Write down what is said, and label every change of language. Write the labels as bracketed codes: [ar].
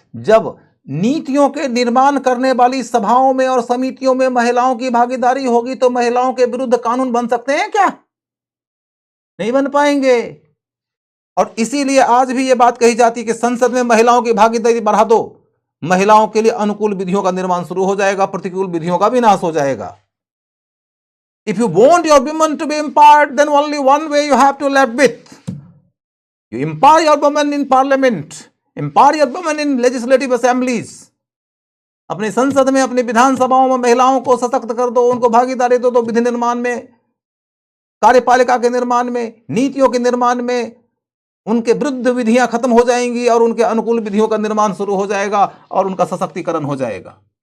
[hi] जब नीतियों के निर्माण करने वाली सभाओं में और समितियों में महिलाओं की भागीदारी होगी तो महिलाओं के विरुद्ध कानून बन सकते हैं क्या? नहीं बन पाएंगे। और इसीलिए आज भी यह बात कही जाती है कि संसद में महिलाओं की भागीदारी बढ़ा दो, महिलाओं के लिए अनुकूल विधियों का निर्माण शुरू हो जाएगा, प्रतिकूल विधियों का विनाश हो जाएगा। [en] If you want your women to be empowered, then only one way you have to live with. You empower your women in parliament, empower your women in legislative assemblies. [hi] अपनी संसद में, अपनी विधानसभाओं में महिलाओं को सशक्त कर दो, उनको भागीदारी दो, विधि निर्माण में, कार्यपालिका के निर्माण में, नीतियों के निर्माण में। उनके विरुद्ध विधियां खत्म हो जाएंगी और उनके अनुकूल विधियों का निर्माण शुरू हो जाएगा और उनका सशक्तिकरण हो जाएगा।